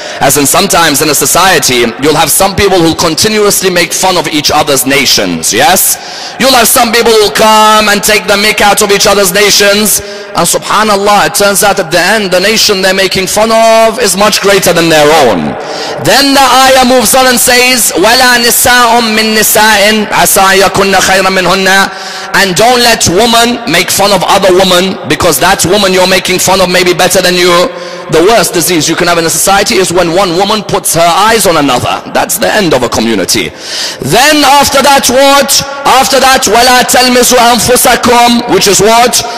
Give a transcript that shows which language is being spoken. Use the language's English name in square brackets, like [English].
[English] As in sometimes in a society, you'll have some people who continuously make fun of each other's nations, yes? You'll have some people who come and take the mick out of each other's nations, and subhanallah, it turns out at the end, the nation they're making fun of is much greater than their own. Then the ayah moves on and says, [Arabic] وَلَا نِسَاءٌ مِّن نِسَاءٍ عَسَىٰ يَكُنَّ خَيْرًا مِّنْهُنَّ. [English] And don't let woman make fun of other woman, because that woman you're making fun of may be better than you. The worst disease you can have in a society is when one woman puts her eyes on another. That's the end of a community. Then after that what? After that, [Arabic] وَلَا تَلْمِزُوا أَنفُسَكُمْ, [English] which is what?